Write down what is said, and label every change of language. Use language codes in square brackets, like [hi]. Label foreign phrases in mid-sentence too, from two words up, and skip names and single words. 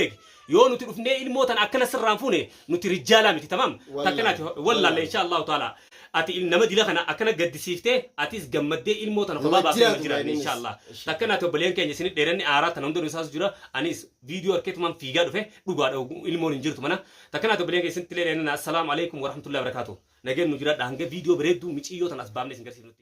[om] eegi yoo nuti dhufnee ilmoo tan akkana sirraan fuune nuti rijaalaa miti tamam takkanaati wallahi [ar] إن شاء الله تعالى [om] ati nama dila kana akkana gaddisiiftee atis gammaddee ilmoo tan kophaa baafnee jira [ar] إن شاء الله [om] takkanaati obboleen keenya isin dheeranni aaraa tan hunduun isaas jira anis viidiyoo arkeetumaan fiigaa dhufe dhugaadha ilmoon hin jirtu mana takkanaati obboleen keenya isin tilee [ar] السلام عليكم ورحمة الله وبركاته [om] nageen nu jira hanga viidiyoo bareedduu miciyyoo tan as baafnee isin garsiifnu